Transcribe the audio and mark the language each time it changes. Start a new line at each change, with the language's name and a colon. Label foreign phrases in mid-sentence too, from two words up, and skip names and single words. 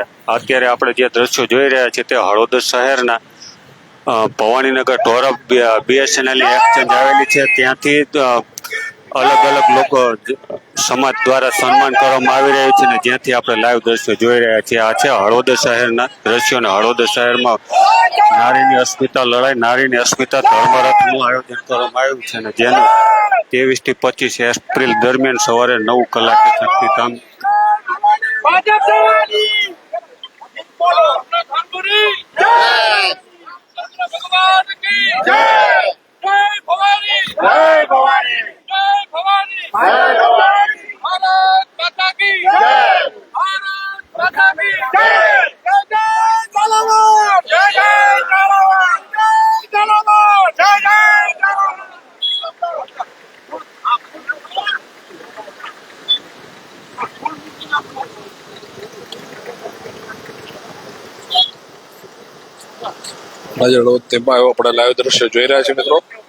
Gujarati: અત્યારે આપણે જે દ્રશ્યો જોઈ રહ્યા છીએ તે હળવદ શહેરના ભવાનીનગર ઢોરા BSNL ની એક્સચેન્જ આવેલી છે ત્યાંથી અલગ અલગ લોકો સમાજ દ્વારા સન્માન કરવામાં આવી રહ્યું છે ને જ્યાંથી આપણે લાઈવ દ્રશ્યો જોઈ રહ્યા છીએ. આ છે હળવદ શહેરના દ્રશ્યો ને હળવદ શહેરમાં નારીની અસ્મિતા લડાઈ નારીની અસ્મિતા ધર્મરથનું આયોજન કરવામાં આવ્યું છે ને જેનું 23 થી 25 એપ્રિલ દરમિયાન સવારે 9 કલાકે શક્તિધામ
Hindi: भगवान की जय जय भवानी जय भवानी जय भवानी जय भवानी भारत माता की जय भारत माता की जय जय जय झालावाड़ जय जय झालावाड़ जय झालावाड़ जय जय
Gujarati: તેમાં આપણે લાઈવ દ્રશ્ય જોઈ રહ્યા છીએ મિત્રો.